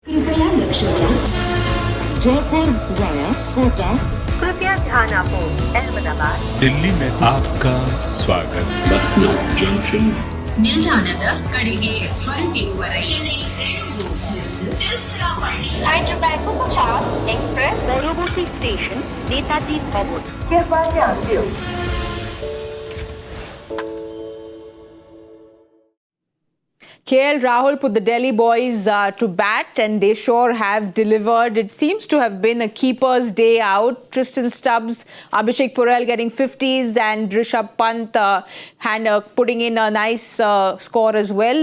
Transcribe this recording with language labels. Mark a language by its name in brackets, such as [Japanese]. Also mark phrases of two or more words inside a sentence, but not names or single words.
[Hindi] जयपुर वाया कोटा कृपया ध्यान आपो अहमदाबाद दिल्ली में आपका स्वागत Lucknow Junction. [Kannada] ನಿಲ್ದಾಣದ ಕಡೆಗೆ ಹೊರಟಿರುವವರೆಗೆ [Bangla] Hyderabad 50 Express পরবর্তী স্টেশন নেতাজি ভবন [Hindi] कृपया ध्यान दियो [English] KL Rahul put the Delhi boys to bat, and they sure have delivered. It seems to have been a keeper's day out. Tristan Stubbs, Abishek Porel getting 50s, and Rishabh Pant putting in a nice score as well.